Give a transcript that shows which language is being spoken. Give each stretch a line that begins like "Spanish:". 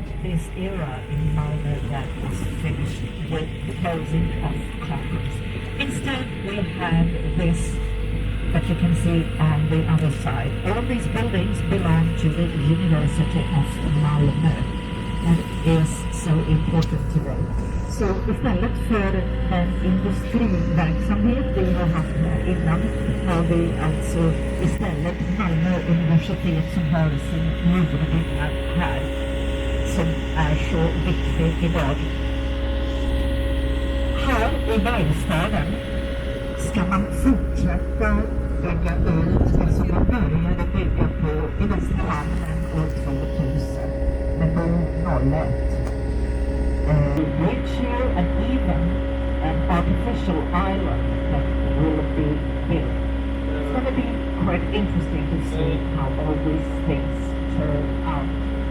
English: This era in Malmö that was finished with the closing of clubs. Instead, we have this that you can see on the other side. All these buildings belong to the University of Malmö, and is so important today.
Swedish: Så istället för den industriverksamhet vi har haft här innan har vi alltså istället Malmö universitet som har sin murbyggnad här som är så viktig idag. Här i verkstaden ska man fortsätta bygga ut det som man började bygga på i Västerhamnen år 2000 med bro 01.
English: Bridge here and even an artificial island that will be built. It's going to be quite interesting to see how all these things turn out.